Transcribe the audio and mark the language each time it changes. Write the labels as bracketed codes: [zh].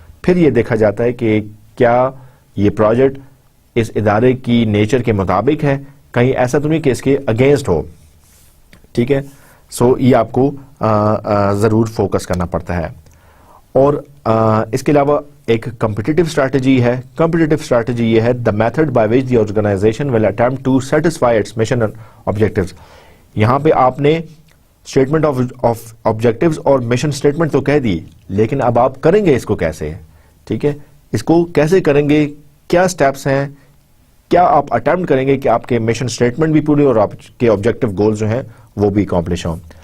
[ur] پھر یہ دیکھا جاتا ہے کہ کیا یہ پروجیکٹ اس ادارے کی نیچر کے مطابق ہے, کہیں ایسا تو نہیں کہ اس کے اگینسٹ ہو. ٹھیک ہے, سو یہ آپ کو ضرور فوکس کرنا پڑتا ہے. اور اس کے علاوہ ایک کمپٹیٹیو اسٹریٹجی ہے. کمپٹیٹیو اسٹریٹجی یہ ہے [en] the method by which the organization will attempt to satisfy its mission objectives. [ur] یہاں پہ آپ نے اسٹیٹمنٹ آف آبجیکٹیوز اور مشن اسٹیٹمنٹ تو کہہ دی, لیکن اب آپ کریں گے اس کو کیسے؟ ٹھیک ہے, اس کو کیسے کریں گے, کیا سٹیپس ہیں, کیا آپ اٹیمپٹ کریں گے کہ آپ کے مشن اسٹیٹمنٹ بھی پورے اور آپ کے آبجیکٹیو گولز جو ہیں وہ بھی اکمپلش ہوں.